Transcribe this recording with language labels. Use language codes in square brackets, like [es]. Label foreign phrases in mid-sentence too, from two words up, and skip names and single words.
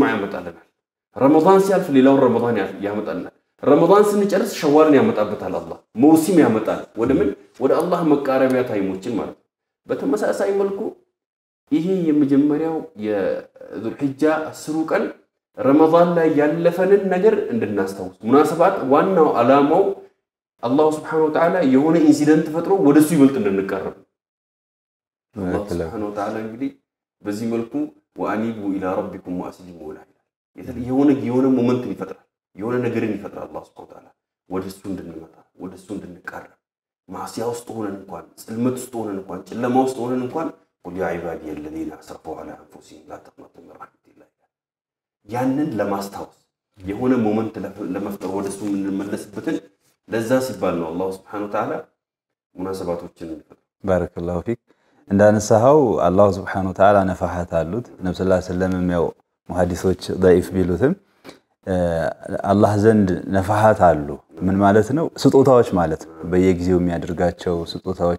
[am] ያመጣልናል። ረመዳን ሲያልፍ ሌላው ረመዳን ያመጣልናል። ረመዳን ስንጨርስ ሸዋልን ያመጣበታል። አላህ መውሲም ያመጣል። ወደ ምን ወደ አላህ መቃረቢያ ታይሞችን ማለት ነው። በተመሳሳይ መልኩ ይሄ የመጀመሪያው የዙል ሒጃ 10 ቀን ረመዳን ላይ ያለፈንን ነገር እንድናስተውስ ሙናሰባት ዋናው አላማው [ar] الله سبحانه وتعالى [am] የሆነ ኢንሲደንት ፈጥሮ ወደሱ ይበልጥ እንድንቀርብ [ar] الله سبحانه وتعالى [am] እንግዲህ በዚህ መልኩ [ar] وانيبوا الى ربكم واسلموا له [am] የሆነ ሞመንት ይፈጥራል። የሆነ ነገርን ይፈጥራል [ar] الله سبحانه وتعالى [am] ወደሱ እንድንመጣ ወደሱ እንድንቀርብ ማዕሲያ ውስጥ ሆነን እንኳን ጽልመት ውስጥ ሆነን እንኳን ጨለማ ውስጥ ሆነን እንኳን [ar] قل يا عبادي الذين اسرفوا على انفسهم لا تقنطوا من رحمة الله [am] ያንን ለማስታወስ የሆነ ሞመንት ለመፍጠር ወደሱ እንመለስበትን ለዛ ሲባል ነው [ar] الله سبحانه وتعالى [am] ሙናሰባቶችን ይፈጥራል [ar] بارك الله فيك [am] እንዳነሳው [ar] الله سبحانه وتعالى [am] ነፋሃት አሉት ነብዩ [ar] صلى الله عليه وسلم [am] ያው ሙሐዲሶች ضعيف ቢሉትም አላህ ዘንድ ነፋሃት አሉ ምን ማለት ነው ስጦታዎች ማለት ነው በየጊዜው የሚያደርጋቸው ስጦታዎች